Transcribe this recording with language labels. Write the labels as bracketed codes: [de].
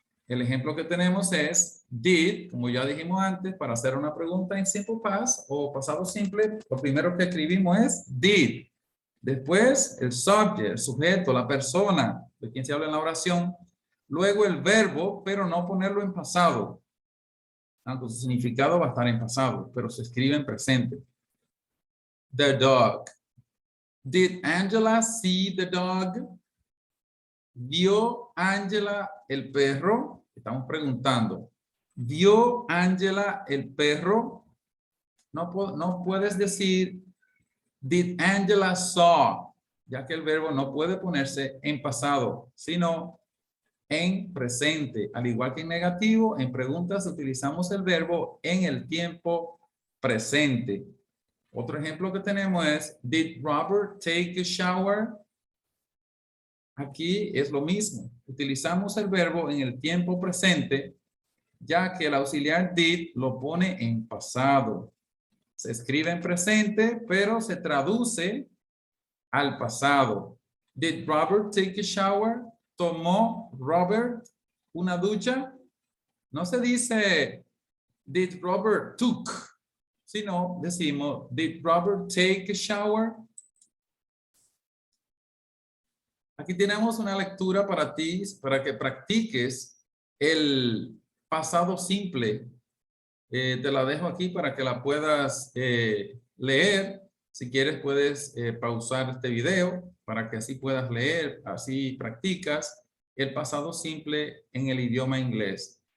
[es] El ejemplo que tenemos es did, como ya dijimos antes, para hacer una pregunta en simple past o pasado simple, lo primero que escribimos es did. Después el subject, el sujeto, la persona de quien se habla en la oración. Luego el verbo, pero no ponerlo en pasado. Aunque su significado va a estar en pasado, pero se escribe en presente. [en] The dog. Did Angela see the dog? [es] ¿Vio Angela el perro? Estamos preguntando. ¿Vio Angela el perro? No puedes decir [en] did Angela saw, [es] ya que el verbo no puede ponerse en pasado, sino en presente. Al igual que en negativo, en preguntas utilizamos el verbo en el tiempo presente. Otro ejemplo que tenemos es, [en] did Robert take a shower? [es] Aquí es lo mismo. Utilizamos el verbo en el tiempo presente, ya que el auxiliar did lo pone en pasado. Se escribe en presente, pero se traduce al pasado. [en] Did Robert take a shower? [es] ¿Tomó Robert una ducha? No se dice [en] did Robert took, [es] sino decimos [en] did Robert take a shower? [es] Aquí tenemos una lectura para ti, para que practiques el pasado simple. Te la dejo aquí para que la puedas leer. Si quieres puedes pausar este video para que así puedas leer, así practicas el pasado simple en el idioma inglés.